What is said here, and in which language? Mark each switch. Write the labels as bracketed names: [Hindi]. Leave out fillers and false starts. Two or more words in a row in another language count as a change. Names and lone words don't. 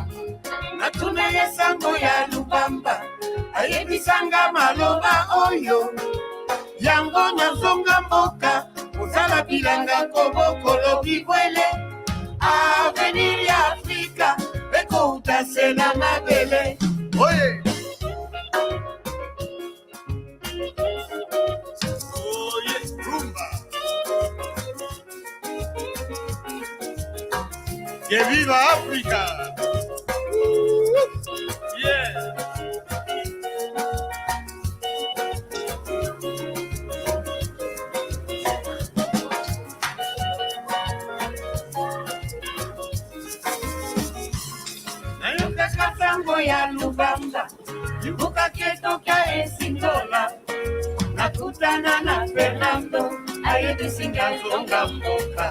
[Lingala] Natuna ye sango ya Lubamba, ayebisanga maloba oyo, yango nazonga mboka, kozala bilanga kobokolo bibwele, avenir ya Afrika, ekouta sena mabele. [English] Oye! Oh yes, rumba. [Spanish] Que viva África. [English] Yeah. [Lingala] Nayokaka sango ya Lubamba, libuka ketoka esindola, nakutana na Fernando, ayebisinga zonga mboka.